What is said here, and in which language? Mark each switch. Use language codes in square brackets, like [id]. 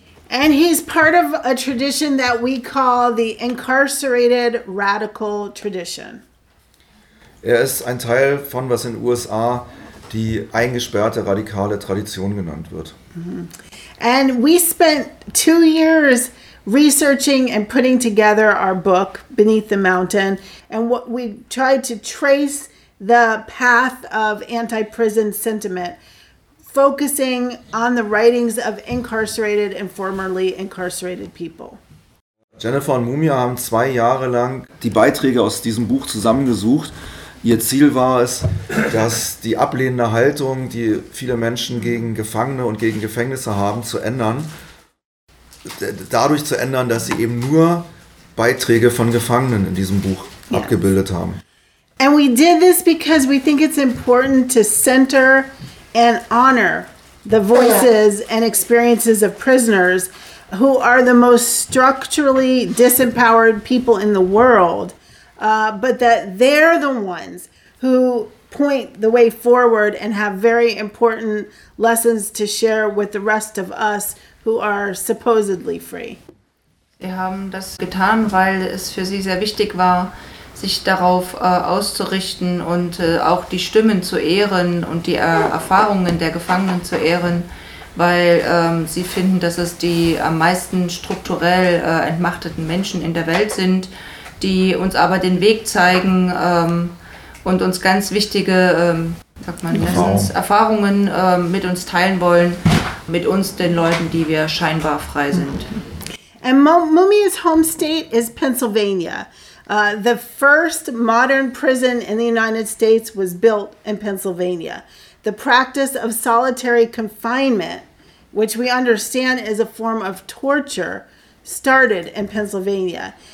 [en] And he's part of a tradition that we call the incarcerated radical tradition. [de] Er ist ein Teil von, was in den USA die eingesperrte radikale Tradition genannt wird. [en] And we spent 2 years researching and putting together our book, Beneath the Mountain, and what we tried to trace the path of anti-prison sentiment, focusing on the writings of incarcerated and formerly incarcerated people. [de] Jennifer und Mumia haben 2 Jahre lang die Beiträge aus diesem Buch zusammengesucht. Ihr Ziel war es, dass die ablehnende Haltung, die viele Menschen gegen Gefangene und gegen Gefängnisse haben, zu ändern. Dadurch zu ändern, dass sie eben nur Beiträge von Gefangenen in diesem Buch abgebildet haben. [en] And we did this because we think it's important to center and honor the voices and experiences of prisoners, who are the most structurally disempowered people in the world. But that they're the ones who point the way forward and have very important lessons to share with the rest of us who are supposedly free. [de] Sie haben das getan, weil es für sie sehr wichtig war, sich darauf auszurichten und auch die Stimmen zu ehren und die Erfahrungen der Gefangenen zu ehren, weil sie finden, dass es die am meisten strukturell entmachteten Menschen in der Welt sind, die uns aber den Weg zeigen und uns ganz wichtige Erfahrungen mit uns teilen wollen, mit uns, den Leuten, die wir scheinbar frei sind. [en] And Mumia's home state is Pennsylvania. The first modern prison in the United States was built in Pennsylvania. The practice of solitary confinement, which we understand is a form of torture, started in Pennsylvania.